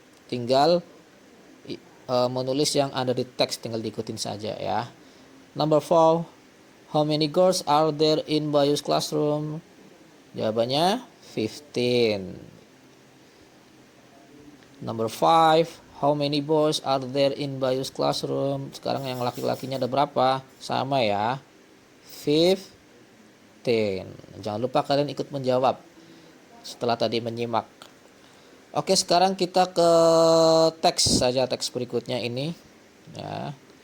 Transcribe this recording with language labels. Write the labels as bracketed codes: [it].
[id] Tinggal menulis yang ada di teks, tinggal diikutin saja ya. [en] Number 4, how many girls are there in Bayu's classroom? Jawabannya 15. Number 5, how many boys are there in Bayu's classroom? [id] Sekarang yang laki-lakinya ada berapa? Sama ya, 15. Jangan lupa kalian ikut menjawab setelah tadi menyimak. Oke, sekarang kita ke teks saja, teks berikutnya ini ya.